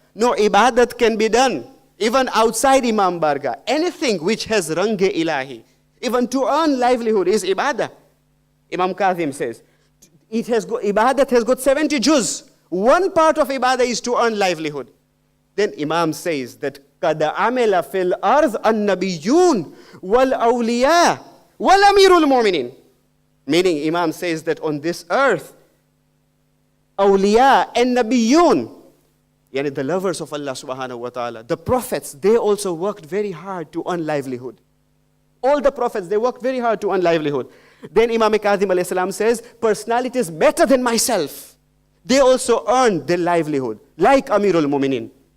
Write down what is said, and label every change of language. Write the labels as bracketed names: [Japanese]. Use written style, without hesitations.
[English] No, ibadat can be done even outside Imam Bargah. Anything which has range ilahi, even to earn livelihood, is ibadah. Imam Kazim says, ibadat has got 70 juz. One part of ibadah is to earn livelihood. Then Imam says that [Arabic] قَدْ عَمِلَ فِي الْأَرْضِ النَّبِيُّونَ وَالْأَوْلِيَاءُ وَالْأَمِيرُ الْمُؤْمِنِينَ. [English] Meaning, Imam says that on this earth, awliya and nabiyyun, yani the lovers of Allah subhanahu wa ta'ala, the prophets, they also worked very hard to earn livelihood. All the prophets, they worked very hard to earn livelihood. Then Imam Kazim alayhi salam says, personalities better than myself, they also earned their livelihood, like Amirul Mu'minin.